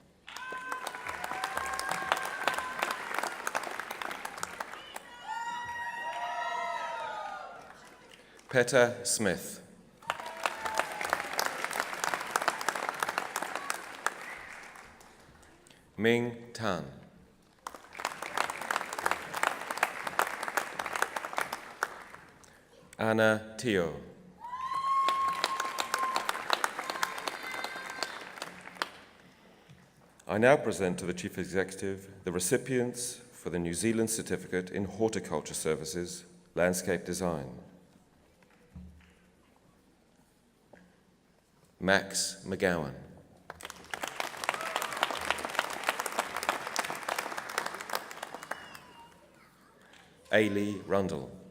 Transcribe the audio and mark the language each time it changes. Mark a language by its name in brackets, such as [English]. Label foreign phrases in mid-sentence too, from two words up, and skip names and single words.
[English] Petter Smith. Ming Tan. Ana Tio. I now present to the Chief Executive the recipients for the New Zealand Certificate in Horticulture Services, Landscape Design. Max McGowan. Ailey Rundle.